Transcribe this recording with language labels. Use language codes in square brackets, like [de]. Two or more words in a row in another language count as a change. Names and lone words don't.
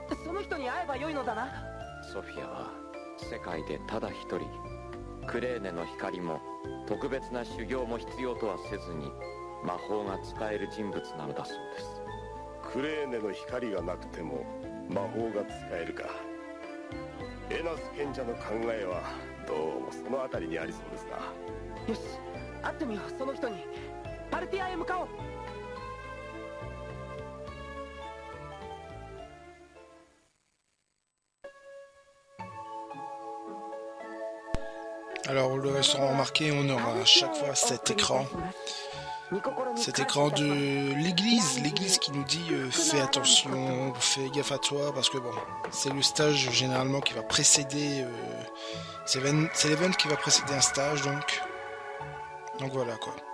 [ja] その人に会えばよいのだな。ソフィアは世界でただ一人クレーネの光も特別な修行も必要とはせずに魔法が使える人物なのだそうです。クレーネの光がなくても魔法が使えるか。エナス賢者の考えはどうもそのあたりにありそうですな。よし会ってみよう。その人にパルティアへ向かおう。 [fr] Alors le restaurant remarqué, on aura à chaque fois cet écran de l'église qui nous dit fais attention, fais gaffe à toi, parce que bon, c'est le stage généralement qui va précéder, c'est l'event qui va précéder un stage, donc voilà quoi.